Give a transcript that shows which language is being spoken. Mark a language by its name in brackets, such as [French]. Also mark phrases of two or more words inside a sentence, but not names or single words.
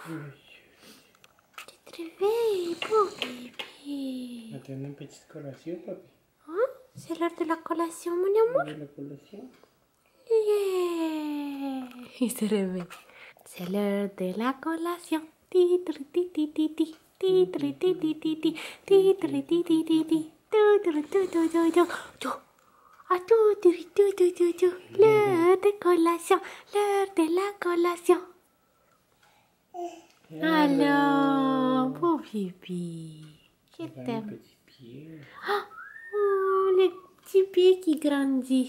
[French] Tu te réveilles, beau bébé. Attends une petite collation, papi. Hein? C'est l'heure de la collation, mon amour. La collation. Yeah. Il se réveille. C'est l'heure de la collation. Titri titi titi. Titri titi titi. Titri titi titi. L'heure de collation. L'heure de la collation. Alors, beau pipi. Je t'aime. Oh, les petits pieds qui grandissent.